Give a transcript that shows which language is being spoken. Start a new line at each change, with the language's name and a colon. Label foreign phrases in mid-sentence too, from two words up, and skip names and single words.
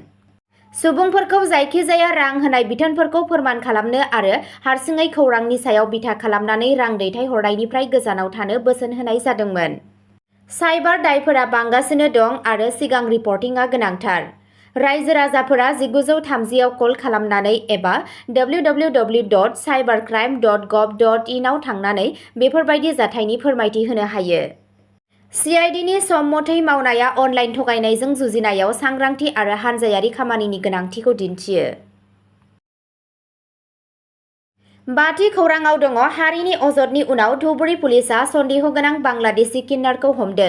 Bodo: सुबुंफोरखौ जायखिजाया रां होनाय बिथोनफोरखौ फोरमान खालामनो आरो हारसिङै खौरांनि सायाव बिथा खालामनानै रां दैथायहरनायनिफ्राय गोजानाव थानो बोसोन होनाय जादोंमोन। साइबार दायफोरा बांगासिनो दं आरो सिगां रिपर्टिंआ गोनांथार। रायजो-राजाफोरा 1930 आव कल खालामनानै एबा www.cybercrime.gov.in आव थांनानै बेफोरबायदि जाथायनि फोरमायथि होनो हायो। CIDनि सम मथै मावनाया अनलाइन थगायनायजों जुजिनायाव सांग्रांथि आरो हानजायारि खामानिनि गोनांथिखौ दिन्थियो। बाथि खौरांआव दङ हारिनि अजदनि उनाव धुबुरी पुलिसआ सन्देहगोनां बांलादेशी किन्नारखौ हमदों।